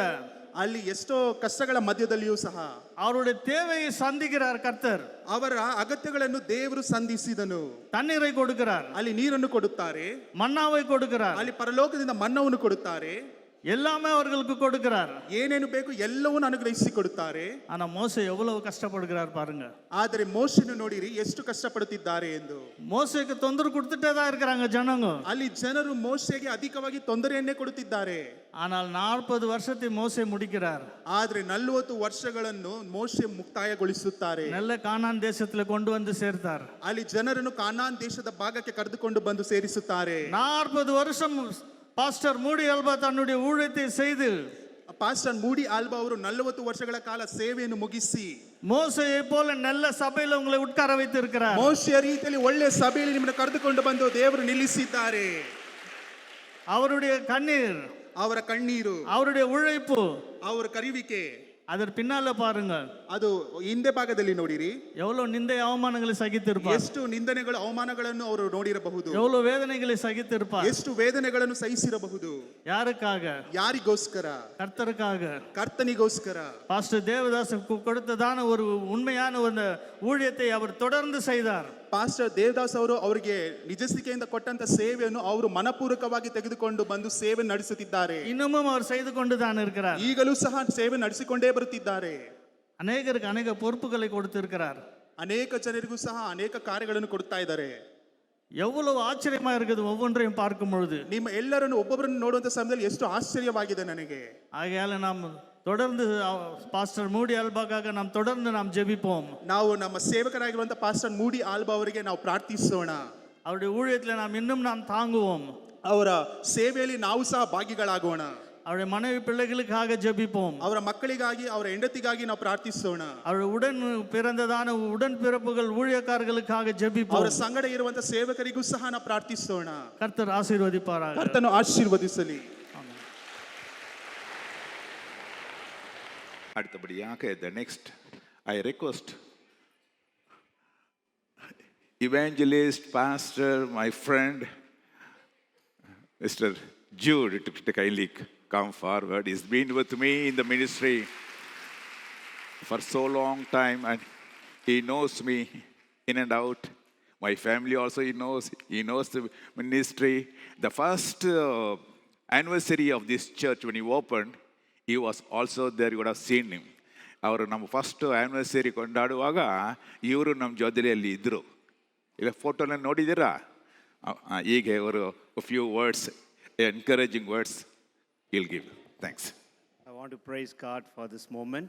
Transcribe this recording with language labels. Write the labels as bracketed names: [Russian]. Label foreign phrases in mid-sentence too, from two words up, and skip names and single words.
[Kannada] ಅಲ್ಲಿ ಎಷ್ಟೋ ಕಷ್ಟಗಳ ಮಧ್ಯದಲ್ಲಿಯೂ ಸಹ [Tamil] அவருடைய தேவையை சந்திக்கிறார் கர்த்தர். [Kannada] ಅವರ ಅಗತ್ಯಗಳನ್ನು ದೇವರು ಸಂಧಿಸಿದನು. [Tamil] தண்ணீரை கொடுக்கிறார், [Kannada] ಅಲ್ಲಿ ನೀರನ್ನು ಕೊಡುತ್ತಾರೆ, [Tamil] மன்னாவை கொடுக்கிறார், [Kannada] ಅಲ್ಲಿ ಪರಲೋಕದಿಂದ ಮನ್ನವನ್ನು ಕೊಡುತ್ತಾರೆ, [Tamil] எல்லாமே அவர்களுக்கு கொடுக்கிறார். [Kannada] ಏನೇನು ಬೇಕು ಎಲ್ಲವನ್ನೂ ಅನುಗ್ರಹಿಸಿ ಕೊಡುತ್ತಾರೆ. [Tamil] ஆனா மோசே எவ்வளவு கஷ்டப்படுகிறார் பாருங்க. [Kannada] ಆದರೆ ಮೋಶೆಯನ್ನು ನೋಡಿರಿ ಎಷ್ಟು ಕಷ್ಟಪಡುತ್ತಿದ್ದಾರೆ ಎಂದು. [Tamil] மோசேக்கு தொந்தரவு கொடுத்துட்டே தான் இருக்கிறாங்க ஜனங்க. [Kannada] ಅಲ್ಲಿ ಜನರು ಮೋಶೆಗೆ ಅಧಿಕವಾಗಿ ತೊಂದರೆಯನ್ನೇ ಕೊಡುತ್ತಿದ್ದಾರೆ. [Tamil] ஆனால் 40 வருஷத்தை மோசே முடிக்கிறார். [Kannada] ಆದರೆ 40 ವರ್ಷಗಳನ್ನು ಮೋಶೆ ಮುಕ್ತಾಯಗೊಳಿಸುತ್ತಾರೆ. [Tamil] நல்ல கானான் தேசத்துல கொண்டு வந்து சேர்த்தார். [Kannada] ಅಲ್ಲಿ ಜನರನ್ನು ಕಾನಾನ್ ದೇಶದ ಭಾಗಕ್ಕೆ ಕರೆದುಕೊಂಡು ಬಂದು ಸೇರಿಸುತ್ತಾರೆ. [Tamil] 40 வருஷம் பாஸ்டர் மூடி அல்பா தன்னுடைய ஊழியத்தை செய்து [Kannada] ಪಾಸ್ಟರ್ ಮೂಡಿ ಆಲ್ಬಾ ಅವರು 40 ವರ್ಷಗಳ ಕಾಲ ಸೇವೆಯನ್ನು ಮುಗಿಸಿ [Tamil] மோசேயை போல நல்ல சபையில உங்களை உட்கார வைத்து இருக்கிறார். [Kannada] ಮೋಶೆಯ ರೀತಿಯಲ್ಲಿ ಒಳ್ಳೆ ಸಭೆಯಲ್ಲಿ ನಿಮ್ಮನ್ನು ಕರೆದುಕೊಂಡು ಬಂದು ದೇವರು ನಿಲ್ಲಿಸಿದ್ದಾರೆ. [Tamil] அவருடைய கண்ணீர், [Kannada] ಅವರ ಕಣ್ಣೀರು, [Tamil] அவருடைய உழைப்பு, [Kannada] ಅವರ ಕರಿವಿಕೆ, [Tamil] அதற்கு பின்னால பாருங்க [Kannada] ಅದು ಹಿಂದೆ ಭಾಗದಲ್ಲಿ ನೋಡಿರಿ [Tamil] எவ்வளவு நிந்தை அவமானங்களை சகித்திருப்பார், [Kannada] ಎಷ್ಟು ನಿಂದನೆಗಳು ಅವಮಾನಗಳನ್ನು ಅವರು ನೋಡಿರಬಹುದು, [Tamil] எவ்வளவு வேதனைகளை சகித்திருப்பார். [Kannada] ಎಷ್ಟು ವೇದನೆಗಳನ್ನು ಸಹಿಸಿರಬಹುದು. [Tamil] யாருக்காக? [Kannada] ಯಾರಿಗೋಸ್ಕರ? [Tamil] கர்த்தருக்காக. [Kannada] ಕರ್ತನಿಗೋಸ್ಕರ. [Tamil] பாஸ்டர் தேவதாஸ் கொடுத்ததான ஒரு உண்மையான ஒரு ஊழியத்தை அவர் தொடர்ந்து செய்தார். [Kannada] ಪಾಸ್ಟರ್ ದೇವದಾಸ್ ಅವರು ಅವರಿಗೆ ನಿಜಸ್ಥಿಕೆಯಿಂದ ಕೊಟ್ಟಂತ ಸೇವೆಯನ್ನು ಅವರು ಮನಪೂರ್ವಕವಾಗಿ ತೆಗೆದುಕೊಂಡು ಬಂದು ಸೇವೆ ನಡೆಸುತ್ತಿದ್ದಾರೆ. [Tamil] இன்னமும் அவர் செய்து கொண்டுதான் இருக்கிறார். [Kannada] ಈಗಲೂ ಸಹ ಸೇವೆ ನಡೆಸಿಕೊಂಡೇ ಬರುತ್ತಿದ್ದಾರೆ. [Tamil] அநேகருக்கு அநேக பொறுப்புகளை கொடுத்திருக்கிறார். [Kannada] ಅನೇಕ ಜನರಿಗೂ ಸಹ ಅನೇಕ ಕಾರ್ಯಗಳನ್ನು ಕೊಡ್ತಾ ಇದ್ದಾರೆ. [Tamil] எவ்வளவு ஆச்சரியமா இருக்குது ஒவ்வொன்றையும் பார்க்கும் பொழுது. [Kannada] ನಿಮ್ಮ ಎಲ್ಲರನ್ನು ಒಬ್ಬೊಬ್ಬರನ್ನು ನೋಡುವಂತ ಸಮಯದಲ್ಲಿ ಎಷ್ಟು ಆಶ್ಚರ್ಯವಾಗಿದೆ ನನಗೆ. [Tamil] ஆகையால நாம் தொடர்ந்து பாஸ்டர் மூடி அல்பாக்காக நாம் தொடர்ந்து நாம் ஜெபிப்போம். [Kannada] ನಾವು ನಮ್ಮ ಸೇವಕರಾಗಿರುವಂತ ಪಾಸ್ಟರ್ ಮೂಡಿ ಆಲ್ಬಾ ಅವರಿಗೆ ನಾವು ಪ್ರಾರ್ಥಿಸೋಣ. [Tamil] அவருடைய ஊழியத்தில் நாம் இன்னும் நாம் தாங்குவோம். [Kannada] ಅವರ ಸೇವೆಯಲ್ಲಿ ನಾವು ಸಹ ಭಾಗಿಗಳಾಗೋಣ. [Tamil] அவருடைய மனைவி பிள்ளைகளுக்காக ஜெபிப்போம். [Kannada] ಅವರ ಮಕ್ಕಳಿಗಾಗಿ ಅವರ ಹೆಂಡತಿಗಾಗಿ ನಾವು ಪ್ರಾರ್ಥಿಸೋಣ. [Tamil] அவருடைய உடன் பிறந்ததான உடன் பிறப்புகள் ஊழியக்காரர்களுக்காக ஜெபிப்போம். [Kannada] ಅವರ ಸಂಗಡ ಇರುವಂತ ಸೇವಕರಿಗೂ ಸಹ ನಾವು ಪ್ರಾರ್ಥಿಸೋಣ. [Tamil] கர்த்தர் ஆசீர்வதிப்பாராக. [Kannada] ಕರ್ತನು ಆಶೀರ್ವದಿಸಲಿ. [English] அடுத்தபடியாக the next I request evangelist, pastor, my friend Mr. Jude to kindly come forward. He's been with me in the ministry for so long time and he knows me in and out. My family also he knows the ministry. The first anniversary of this church when he opened, he was also there. You would have seen him. [Kannada] ಅವರು ನಮ್ಮ [English] first anniversary [Kannada] ಕೊಂಡಾಡುವಾಗ ಇವರು ನಮ್ಮ ಜೊತೆಯಲ್ಲಿ ಇದ್ದರು. ಇಲ್ಲ ಫೋಟೋನ ನೋಡಿದ್ದೀರಾ? ಹೀಗೆ ಅವರು [English] few words, encouraging words will give. [Kannada] ಥ್ಯಾಂಕ್ಸ್. [English] I want to praise God for this moment.